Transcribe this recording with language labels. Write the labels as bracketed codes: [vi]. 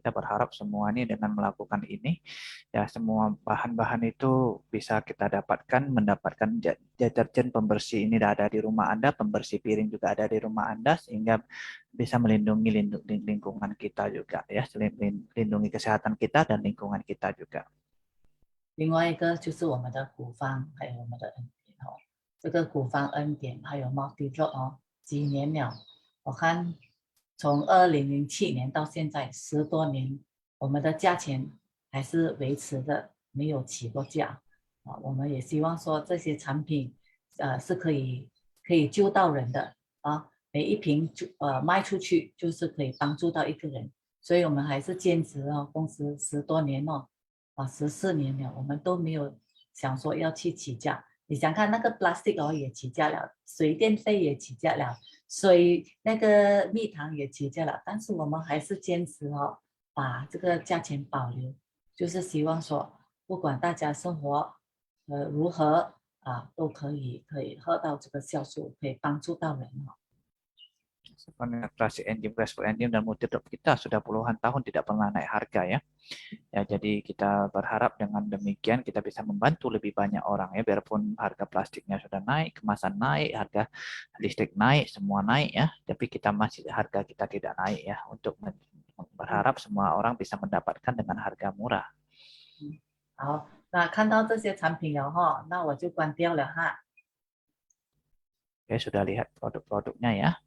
[id] Kita berharap semua ini dengan melakukan ini, ya semua bahan-bahan itu bisa kita mendapatkan deterjen pembersih ini ada di rumah Anda, pembersih piring juga ada di rumah Anda, sehingga bisa melindungi lingkungan kita juga ya, melindungi kesehatan kita dan lingkungan kita juga. [zh] 另外一个就是我们的古方，还有我们的恩典这个古方恩典还有 Multi Drop 几年了，我看从2007年到现在10多年，我们的价钱还是维持的，没有起过价我们也希望说这些产品是可以救到人的每一瓶卖出去就是可以帮助到一个人，所以我们还是坚持公司10多年14年了，我们都没有想说要去起价。你想看那个 plastic 也起价了，水电费也起价了，那个蜜糖也起价了，但是我们还是坚持把这个价钱保留，就是希望说不管大家生活如何都可以喝到这个酵素，可以帮助到人 [id] Penetrasi enzim respon enzim dan multidrop kita sudah puluhan tahun tidak pernah naik harga ya. Ya, jadi kita berharap dengan demikian kita bisa membantu lebih banyak orang ya, biarpun harga plastiknya sudah naik, kemasan naik, harga listrik naik, semua naik ya, tapi harga kita tidak naik ya, untuk berharap semua orang bisa mendapatkan dengan harga murah. [zh] 好，那看到这些产品了哈，那我就关掉了哈。 [id] Oke, sudah lihat produk-produknya ya.